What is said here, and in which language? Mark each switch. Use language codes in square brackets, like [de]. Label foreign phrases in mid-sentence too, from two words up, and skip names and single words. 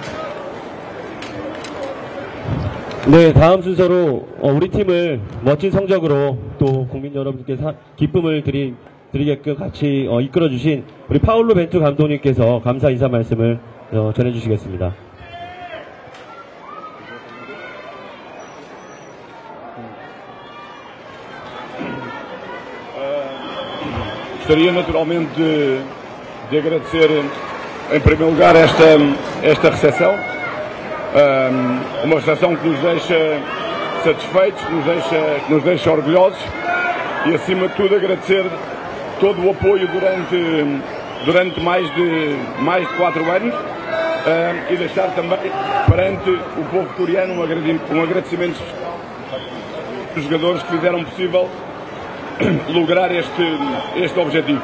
[ko] 네, 다음 순서로 우리 팀을 멋진 성적으로 또 국민 여러분께 기쁨을 드리게끔 같이 이끌어주신 우리 파울로 벤투 감독님께서 감사 인사 말씀을 전해주시겠습니다. [pt] Gostaria naturalmente de agradecer em primeiro lugar esta recepção. Uma recepção que nos deixa satisfeitos, que nos deixa orgulhosos e acima de tudo agradecer todo o apoio durante mais de 4 anos e deixar também perante o povo coreano um agradecimento aos jogadores que fizeram possível lograr este objetivo.